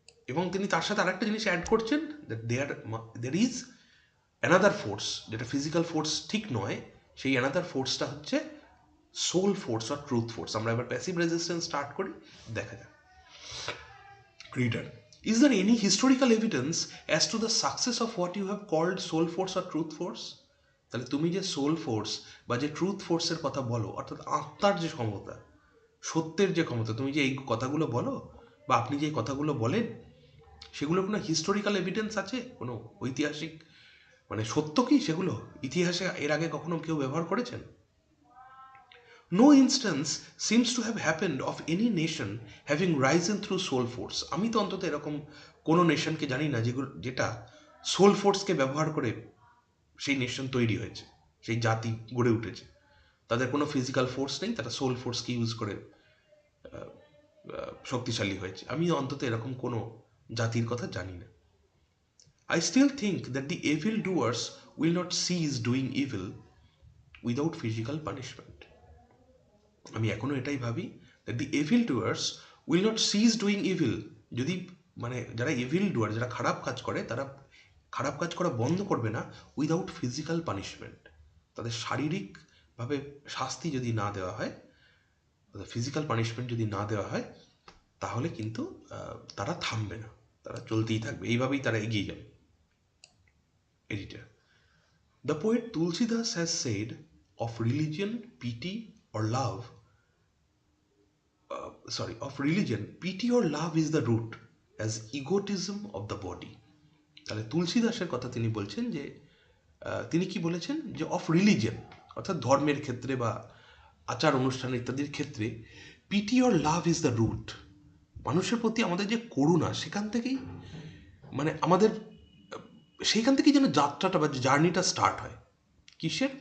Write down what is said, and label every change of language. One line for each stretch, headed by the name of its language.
Bangla: এবং তিনি তার সাথে আরেকটা জিনিস অ্যাড করছেন,
English: there is another force,
Bangla: যেটা ফিজিক্যাল ফোর্স ঠিক নয়, সেই অ্যানাদার ফোর্সটা হচ্ছে সোল ফোর্স আর ট্রুথ ফোর্স। আমরা এবার প্যাসিভ রেজিস্ট্যান্স স্টার্ট করি, দেখা যাক।
English: Reader, is there any historical evidence as to the success of what you have called soul force or truth force?
Bangla: তাহলে তুমি যে সোল ফোর্স বা যে ট্রুথ ফোর্সের কথা বলো, অর্থাৎ আত্মার যে ক্ষমতা, সত্যের যে ক্ষমতা, তুমি যে এই কথাগুলো বলো বা আপনি যে কথাগুলো বলেন, সেগুলো কোনো হিস্টোরিক্যাল এভিডেন্স আছে, কোনো ঐতিহাসিক মানে সত্য কি সেগুলো? ইতিহাসে এর আগে কখনো কেউ ব্যবহার করেছেন?
English: No instance seems to have happened of any nation having risen through soul force.
Bangla: আমি তো অন্তত এরকম কোনো নেশনকে জানি না যেটা সোল ফোর্সকে ব্যবহার করে সেই নেশন তৈরি হয়েছে, সেই জাতি গড়ে উঠেছে। তাদের কোনো ফিজিক্যাল ফোর্স নেই, তারা সোল ফোর্সকে ইউজ করে শক্তিশালী হয়েছে। আমি অন্তত এরকম কোনো জাতির কথা জানি না।
English: I still think that the evil doers will not cease doing evil without physical punishment.
Bangla: আমি এখনো এটাই ভাবি,
English: That the evil doers will not cease doing evil.
Bangla: যদি মানে যারা এভিল ডুয়ার, যারা খারাপ কাজ করে, তারা খারাপ কাজ করা বন্ধ করবে না
English: Without physical punishment.
Bangla: তাদের শারীরিকভাবে শাস্তি যদি না দেওয়া হয়, ফিজিক্যাল পানিশমেন্ট যদি না দেওয়া হয়, তাহলে কিন্তু তারা থামবে না, তারা চলতেই থাকবে, এইভাবেই তারা এগিয়ে যাবে।
English: Editor, the poet Tulsidas has said of religion, pity or love, of religion, pity or love is the root as egotism of the body.
Bangla: তাহলে তুলসীদাসের কথা তিনি বলছেন যে তিনি কি বলেছেন, যে
English: of religion
Bangla: অর্থাৎ ধর্মের ক্ষেত্রে বা আচার অনুষ্ঠান ইত্যাদির ক্ষেত্রে
English: Pity or love is the root.
Bangla: মানুষের প্রতি আমাদের যে করুণা, সেখান থেকেই মানে আমাদের সেইখান থেকেই যেন যাত্রাটা বা জার্নিটা স্টার্ট হয়। কিসের?